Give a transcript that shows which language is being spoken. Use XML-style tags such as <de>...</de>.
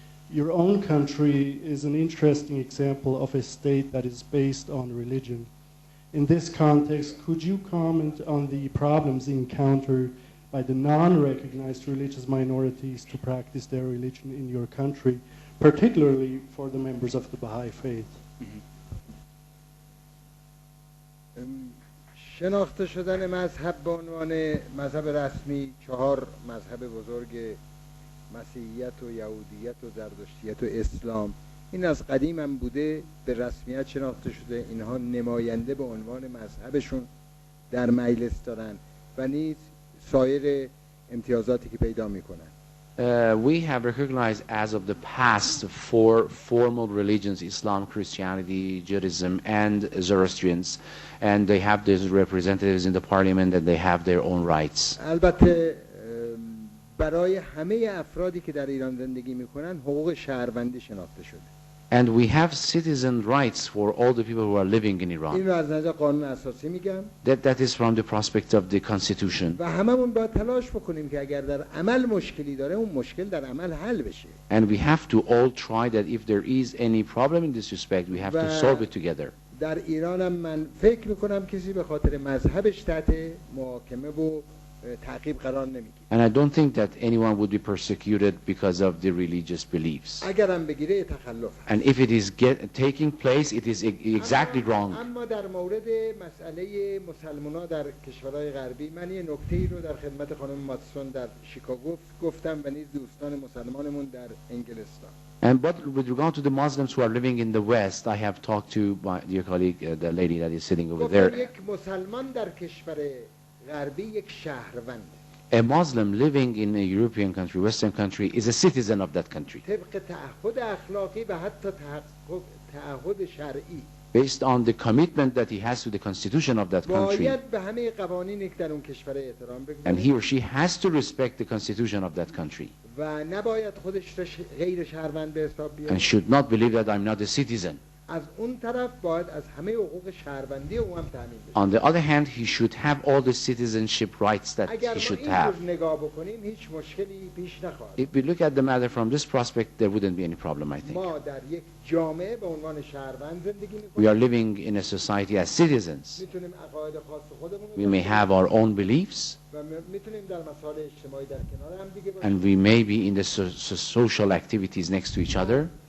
<en>Your own country is an interesting example of a state that is based on religion. In this context, could you comment on the problems encountered by the non-recognized religious minorities to practice their religion in your country, particularly for the members of the Baha'i faith?</en> <fa>شناخته شدن مذهب به عنوان مذهب رسمی 4 مذهب بزرگ مسیحیت و یهودیت و زرتشتیت و اسلام این از قدیم هم بوده به رسمیت شناخته شده اینها نماینده به عنوان مذهبشون در مجلس دارن و نیز سایر امتیازاتی که پیدا میکنن</fa> <en>We have recognized as of the past 4 formal religions, Islam, Christianity, Judaism, and Zoroastrians, and they have these representatives in the parliament and they have their own rights.</en> <fa>البته برای همه افرادی که در ایران زندگی میکنن حقوق شهروندی شناخته شده.</fa> <en>And we have citizen rights for all the people who are living in Iran.</en> <fa>این رو از نظر قانون اساسی میگم.</fa> <en>That is from the prospect of the constitution.</en> <fa>و هممون باید تلاش بکنیم که اگر در عمل مشکلی داره اون مشکل در عمل حل بشه.</fa> <en>And we have to all try that if there is any problem in this respect, we have to solve it together.</en> <fa>در ایرانم من فکر میکنم کسی به خاطر مذهبش تحت محاکمه و تعقیب قرار نمیگیره.</fa> <en>And I don't think that anyone would be persecuted because of the religious beliefs.</en> <fa>اگرم بگیره تخلف.</fa> <en>And if it is taking place, it is exactly wrong.</en> <fa>اما در مورد مسئله مسلمان‌ها در کشورهای غربی من یه نکته‌ای رو در خدمت خانم ماتسون در شیکاگو گفتم و نیز دوستان مسلمانمون در انگلستان.</fa> <en>And but with regard to the Muslims who are living in the West, I have talked to my dear colleague, the lady that is sitting over there.</en> <fa>یک مسلمان در کشور غربی یک شهروند.</fa> <en>A Muslim living in a European country, Western country, is a citizen of that country.</en> <fa>طبق تعهد اخلاقی و حتی تعهد شرعی.</fa> <en>Based on the commitment that he has to the constitution of that country.</en> <fa>باید به همه قوانینی که در اون کشور احترام بگذاره.</fa> <en>And he or she has to respect the constitution of that country.</en> <fa>و نباید خودش را غیر شهروند به حساب بیاره.</fa> <en>And should not believe that I'm not a citizen.</en> <fa>از اون طرف باید از همه حقوق شهروندی او هم تامین بشه.</fa> <en>On the other hand, he should have all the citizenship rights that he should have.</en> <fa>اگر ما این نگاه بکنیم هیچ مشکلی پیش نخواهد.</fa> <en>If we look at the matter from this prospect, there wouldn't be any problem, I think.</en> <fa>ما در یک جامعه به عنوان شهروند زندگی می‌کنیم.</fa> <en>We are living in a society as citizens.</en> <fa>می‌تونیم عقاید خاص خودمون</fa> <en>We may have our own beliefs.</en> <fa>و می‌تونیم در مسائل اجتماعی در کنار هم دیگه باشیم.</fa> <en>And we may be in the social activities next to each other.</en>